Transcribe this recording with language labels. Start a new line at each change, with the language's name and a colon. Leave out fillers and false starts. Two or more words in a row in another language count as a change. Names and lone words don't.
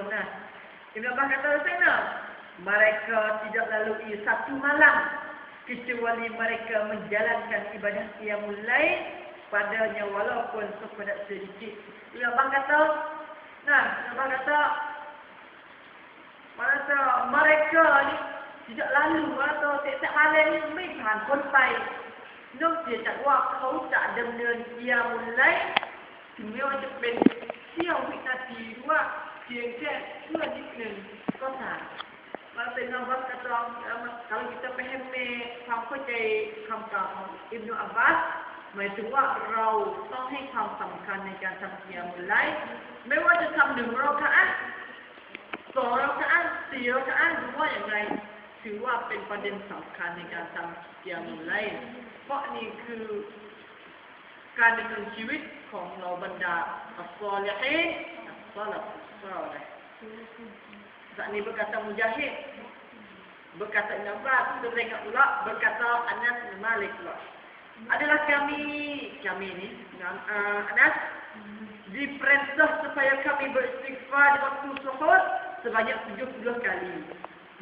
Malay: Ibn Abbas kata sana, mereka tidak lalui satu malam kecuali mereka menjalankan ibadah qiyamul lail padanya walaupun sepedak sedikit. Ibn Abbas kata, mereka ni tidak lalu atau setiap malam ni
Thai: ไม่ผ่านพ้นไปนอกจากว่าเขาจะดำเนินกิยามุลไลถึงแม้ว่าจะเป็นเสี้ยววินา ทีหรือว่าเพียงแค่เพื่อนิดหนึ่งก็ตาม
Malay: Maksudnya Abbas kata kalau kita faham
Thai: ความเข้าใจคำกล่าวของอิบนุอับบาส หมายถึงว่าเราต้องให้ความสำคัญในการทำกิยามุลไลไม่ว่าจะทำ1 เราะกะอะห์ 2 เราะกะอะห์ 4 เราะกะอะห์หรือว่าอย่างไรถือว่าเป็นประเด็นสำคัญในการทำกิยามุลไลล์เพราะนี่คือการดำเนินชีวิตของเราบรรดาอัสซอลิฮีนอัสซอลัฟซอลิห์
Malay: saat ini berkata Mujahid, berkata Ibn Abbas, terdengar pula berkata Anas bin Malik pula. Adalah kami ni Anas diperintah supaya kami beristighfar di waktu suhur sebanyak 70 kali.